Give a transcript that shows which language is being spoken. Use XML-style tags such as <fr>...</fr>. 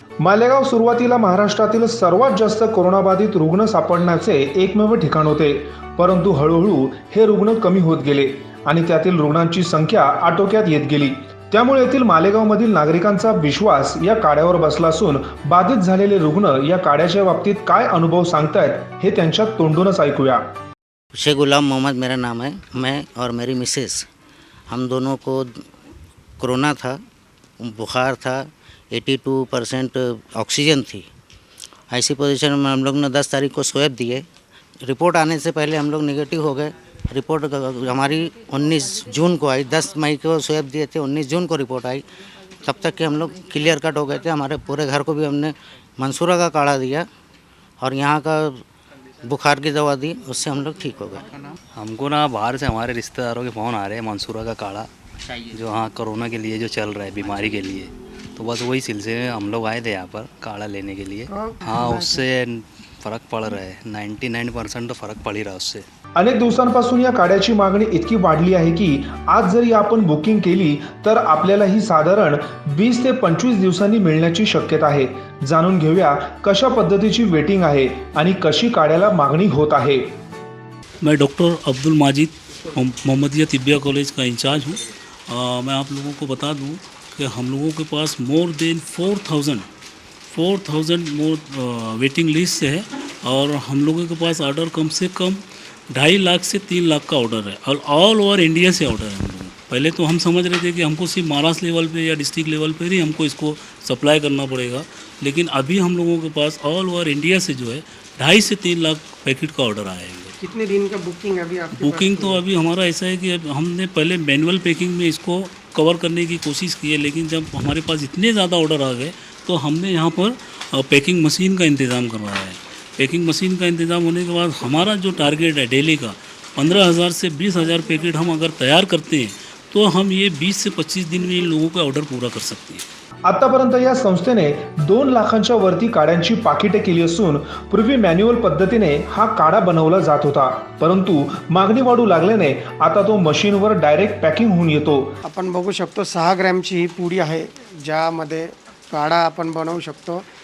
<mr>मालेगाव सुरुवातीला महाराष्ट्रातील सर्वात जास्त कोरोनाबाधित रुग्ण सापडण्याचे एकमेव ठिकाण होते, परंतु हळूहळू हे रुग्ण कमी होत गेले आणि त्यातील रुग्णांची संख्या आटोक्यात येत गेली। त्यामुळे येथील मालेगावमधील नागरिकांचा विश्वास या काड्यावर बसला असून बाधित झालेले रुग्ण या काड्याच्या बाबतीत काय अनुभव सांगतायत हे त्यांच्या तोंडूनच ऐकूया।</mr> <hi>शेख गुलाम मोहम्मद मेरा नाम है। मैं और मेरी मिसेस, हम दोनों को कोरोना था, बुखार था, 82% ऑक्सीजन थी। ऐसी पोजीशन में हम लोग ने 10 तारीख को स्वैब दिए। रिपोर्ट आने से पहले हम लोग नेगेटिव हो गए। रिपोर्ट हमारी 19 जून को आई। 10 मई को स्वैब दिए थे, 19 जून को रिपोर्ट आई। तब तक कि हम लोग क्लियर कट हो गए थे। हमारे पूरे घर को भी हमने मनसूरा का काढ़ा दिया और यहाँ का बुखार की दवा दी, उससे हम लोग ठीक हो गए। हमको ना बाहर से हमारे रिश्तेदारों के फ़ोन आ रहे हैं मनसूरा का काढ़ा जो हाँ कोरोना के लिए जो चल रहा है, बीमारी के लिए, तो बस वही सिलसिले में हम लोग आए थे यहाँ पर काढ़ा लेने के लिए। हाँ, उससे फ़र्क पड़ रहा है, 99% तो फ़र्क पड़ ही रहा है उससे।</hi> <mr>अनेक दिवसांपासून या काड्याची मागणी इतकी वाढली आहे की आज जरी आपण बुकिंग केली तर आपल्याला ही साधारण 20 ते 25 दिवसांनी मिळण्याची शक्यता आहे। जाणून घेऊया कशा पद्धतीची वेटिंग आहे आणि कशी काड्याला मागणी होत आहे।</mr> <hi>मैं doctor Abdul Majid Mohammadia tibia college का इंचार्ज हूँ। मैं आप लोगों को बता दूँ कि हम लोगों के पास मोर देन 4000 मोर वेटिंग लिस्ट है और हम लोगों के पास ऑर्डर कम से कम 2.5 लाख से 3 लाख का ऑर्डर है और ऑल ओवर इंडिया से ऑर्डर है हम लोगों को। पहले तो हम समझ रहे थे कि हमको सिर्फ महाराष्ट्र लेवल पे या डिस्ट्रिक्ट लेवल पे ही हमको इसको सप्लाई करना पड़ेगा, लेकिन अभी हम लोगों के पास ऑल ओवर इंडिया से जो है 2.5 से 3 लाख पैकेट का ऑर्डर आएगा। कितने दिन का बुकिंग अभी आपके बुकिंग तो अभी हमारा ऐसा है कि हमने पहले मैनुअल पैकिंग में इसको कवर करने की कोशिश की है, लेकिन जब हमारे पास इतने ज़्यादा ऑर्डर आ गए तो हमने यहाँ पर पैकिंग मशीन का इंतज़ाम करवाया है। पैकिंग मशीन का इंतज़ाम होने के बाद हमारा जो टारगेट है डेली का 15,000 से 20,000 पैकेट हम अगर तैयार करते हैं तो हम ये 20 से 25 दिन में इन लोगों का ऑर्डर पूरा कर सकते हैं।</hi> <mr>आतापर्यंत या संस्थेने 2 लाखांच्या वरती काड्यांची पाकिटे केली असून पूर्वी मॅन्युअल पद्धतीने हा काडा बनवला जात होता, परंतु मागणी वाढू लागल्याने आता तो मशीनवर डायरेक्ट पॅकिंग होऊन येतो। आपण बघू शकतो 6 ग्रॅमची ही पुडी आहे ज्यामध्ये काढा आपण बनवू शकतो।</mr>